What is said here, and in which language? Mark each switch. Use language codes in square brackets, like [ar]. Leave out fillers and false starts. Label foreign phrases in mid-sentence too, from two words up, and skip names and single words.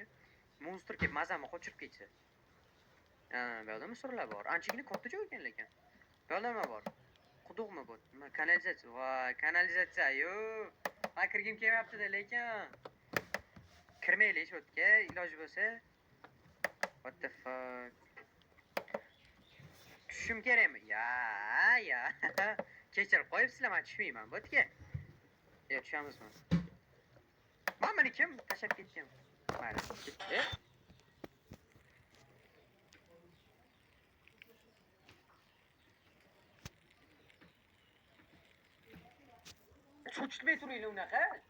[uz] Monster kelib mazamni qochirib ketsa. Bu yerda misorlar bor. Anchagina katta joy ekan lekin. Bu yerda nima bor? Quduqmi bu? Nima kanalizatsiya? Voy, kanalizatsiya. Yo. Men kirgim kelmayapti-da lekin. Kirmaylik shu yerga, iloji bo'lsa. [en] What the fuck? [uz] Tushim kerakmi? Ya. Kechirib qo'yibsizlar, men tushmayman bu yerga. Yo, tushamizmi? Meni kim tashab ketgan? Mayli, ketdi. Cho'chitmay turinglar unaqa.